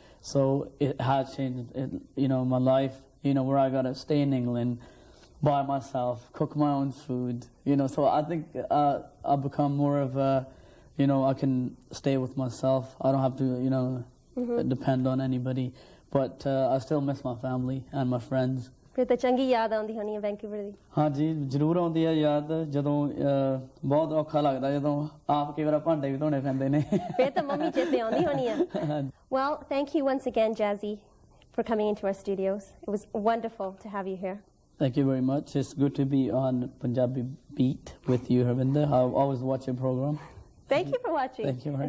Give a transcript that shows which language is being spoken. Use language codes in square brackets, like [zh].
[en] So it has changed, you know, my life, you know, where I got to stay in England by myself, cook my own food, you know. So I think I've become more of a, you know, I can stay with myself. I don't have to, you know, depend on anybody. But I still miss my family and my friends. [pa] ਫਿਰ ਤਾਂ ਚੰਗੀ ਯਾਦ ਆਉਂਦੀ ਹੋਣੀ ਹੈ Vancouver ਦੀ ਹਾਂਜੀ ਜ਼ਰੂਰ ਆਉਂਦੀ ਹੈ ਯਾਦ ਜਦੋਂ ਬਹੁਤ ਔਖਾ ਲੱਗਦਾ ਜਦੋਂ ਆਪ ਕਈ ਵਾਰ ਭਾਂਡੇ ਵੀ ਧੋਣੇ ਪੈਂਦੇ ਨੇ ਫਿਰ ਤਾਂ ਮੰਮੀ ਚੇਤੇ ਆਉਂਦੀ ਹੋਣੀ ਹੈ [en] Well, thank you once again, Jazzy, for coming into our studios. It was wonderful to have you here. Thank you very much. It's good to be on Punjabi Beat with you, Harvinder. I always watch your program. Thank you for watching. Thank you very